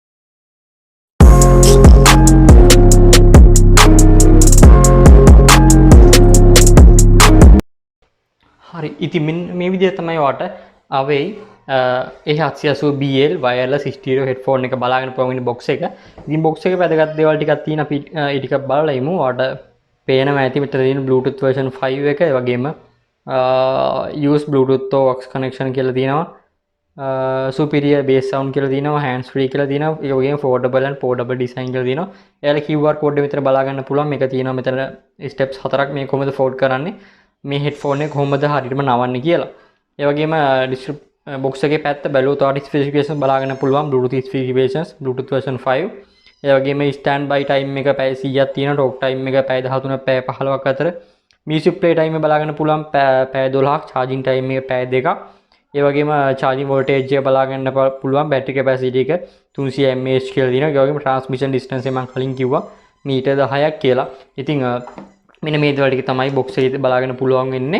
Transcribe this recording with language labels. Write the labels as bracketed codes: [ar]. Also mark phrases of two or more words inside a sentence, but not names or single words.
[si] හරි ඉතින් මේ විදිහට තමයි ඔයාට Awei A770BL [en] wireless stereo headphone [si] එක බලාගෙන පුළුවන් ඉන්නේ box එක. ඉතින් box එකේ වැදගත් දේවල් ටිකක් තියෙන අපි ඒ ටික බලලා ඉමු. ඔයාට පේනවා ඇති මෙතන තියෙන [en] Bluetooth version 5 [si] එක. ඒ වගේම [en] use Bluetooth to aux connection [si] කියලා තියෙනවා. [en] superior bass sound [si] කියලා තියෙනවා. handsfree කියලා තියෙනවා. ඒ වගේම [en] foldable and portable design [si] කියලා තියෙනවා. එයාලා [en] QR code [si] එක මෙතන බලා ගන්න පුළුවන්. මේක තියෙනවා මෙතන steps 4ක් මේ කොහොමද fold කරන්නේ. මේ headphone එක කොහොමද හරියටම නවන්නේ කියලා. ඒ වගේම box එකේ පැත්ත බැලුවොත් ඔයාලට specifications බලාගන්න පුළුවන්. [en] Bluetooth specifications Bluetooth version 5. [si] ඒ වගේම [en] standby time [si] එක පැය 100ක් තියෙනවා. [en] talk time [si] එක පැය 13ක් පැය 15ක් අතර. [en] music play time [si] එක බලාගන්න පුළුවන් පැය 12ක්. [en] charging time [si] එක පැය 2ක්. ඒ වගේම [en] charging voltage [si] එක බලාගන්න පුළුවන්. [en] battery capacity [si] එක 300 mAh කියලා තියෙනවා. ඒ වගේම [en] transmission distance [si] එක මම කලින් කිව්වා මීටර් 10ක් කියලා. ඉතින් මෙන්න මේ දේවල් ටික තමයි box එකේ බලාගන්න පුළුවන් වෙන්නේ.